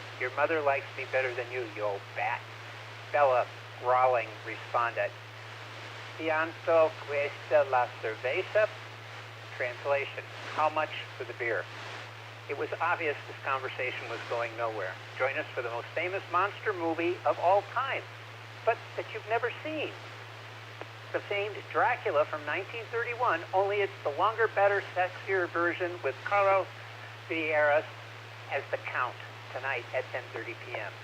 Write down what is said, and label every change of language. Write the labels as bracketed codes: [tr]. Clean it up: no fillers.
[en] Your mother likes me better than you old bat. Bella, growling, responded. [es] ¿Cuánto cuesta la cerveza? [en] Translation. How much for the beer? It was obvious this conversation was going nowhere. Join us for the most famous monster movie of all time, but that you've never seen. The famed Dracula from 1931, only it's the longer, better, sexier version with Carlos Villegas as the Count tonight at 10:30 p.m.